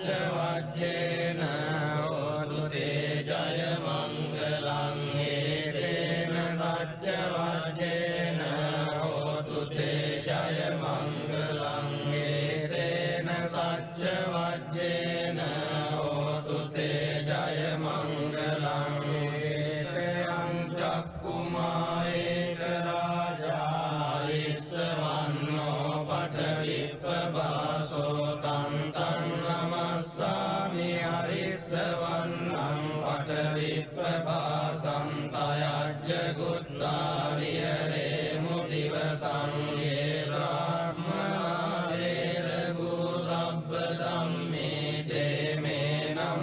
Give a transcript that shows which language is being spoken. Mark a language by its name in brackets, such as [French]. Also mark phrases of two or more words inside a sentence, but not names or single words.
[Pali] වජ්ජේන හෝතු තේ ජය මංගලං තේන සච්ච වජ්ජේන හෝතු තේ ජය මංගලං තේන සච්ච වජ්ජේන හෝතු තේ ජය මංගලං ඒකයං චක්කුමා ඒක රාජා ඉස්සවන්නෝ පඨවිප්පවාසෝ තං තං නමස්සාමි හරිස්සවන්නං පඨවිප්පවාසං තයජ්ජ ගුත්තා විහෙරේ මුදිවසං යේ බ්‍රාහ්මනා වේරගු සබ්බ ධම්මේ තේ මේ